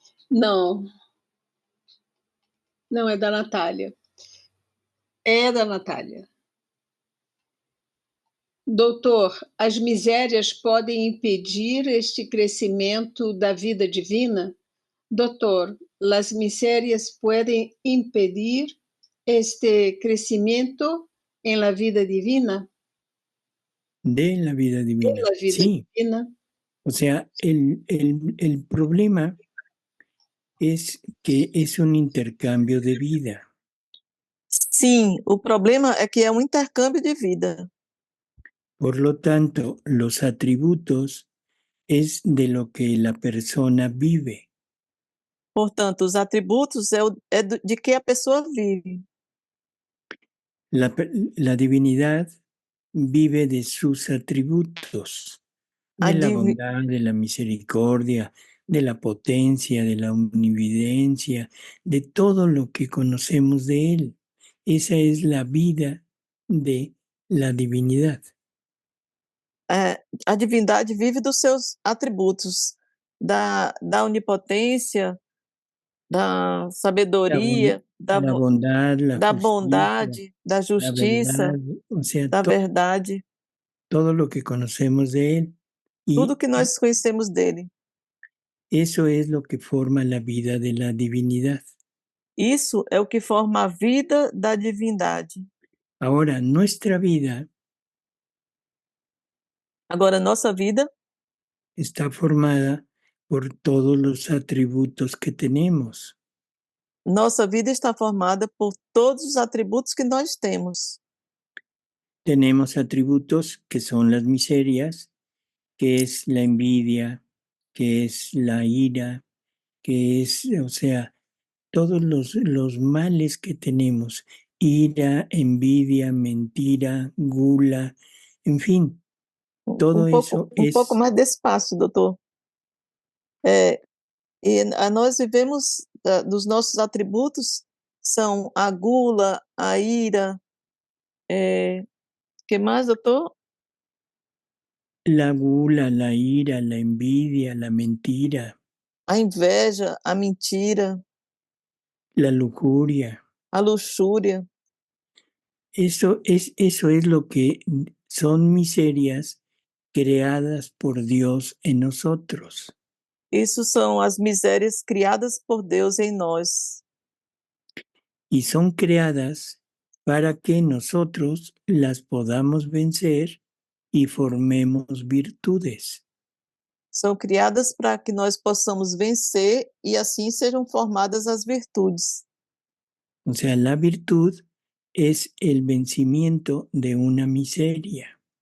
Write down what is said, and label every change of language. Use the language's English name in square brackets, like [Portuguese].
[Portuguese] Não. Não, é da Natália. É da Natália. Doutor, as misérias podem impedir este crescimento da vida divina? [Spanish] Doutor, las miserias pueden impedir este crecimiento en la vida divina? De la vida divina. De la vida sí. divina. O sea, el problema es que es un intercambio de vida. [Portuguese] Sim, o problema é que é um intercâmbio de vida. [Spanish] Por lo tanto, los atributos es de lo que la persona vive. [Portuguese] Portanto, os atributos é de que a pessoa vive. [Spanish] La divinidad vive de sus atributos, de la bondad, de la misericordia, de la potencia, de la omnividencia, de todo lo que conocemos de Él. Esa es la vida de la divinidad. [Portuguese] A divindade vive dos seus atributos, da onipotência, da sabedoria, da bondade, da justiça, da verdade. [Spanish] Todo lo que conocemos de Él. [Portuguese] Tudo que nós conhecemos dele. [Spanish] Eso es lo que forma la vida de la divinidad. [Portuguese] Isso é o que forma a vida da divindade. [Spanish] Ahora, nuestra vida [Portuguese] Agora, nossa vida [Spanish] está formada por todos los atributos que tenemos. [Portuguese] Nossa vida está formada por todos os atributos que nós temos. [Spanish] Tenemos atributos que son las miserias, que es la envidia, que es la ira, que es, o sea, todos los males que tenemos, ira, envidia, mentira, gula, en fin, todo eso [Portuguese] Um pouco [Spanish] es [Portuguese] mais despacio, doutor. Nós vivemos dos nossos atributos são a gula, a ira, que mais, doutor? [Spanish] la gula, la ira, la envidia, la mentira, [Portuguese] A inveja, a mentira, [Spanish] la lujuria. [Portuguese] a luxúria. [Spanish] Eso es lo que son miserias creadas por Dios en nosotros. [Portuguese] Isso são as misérias criadas por Deus em nós. [Spanish] Y son creadas para que nosotros las podamos vencer y formemos virtudes. [Portuguese] São criadas para que nós possamos vencer e assim sejam formadas as virtudes. [Spanish] O sea, la virtud es el vencimiento de una miseria.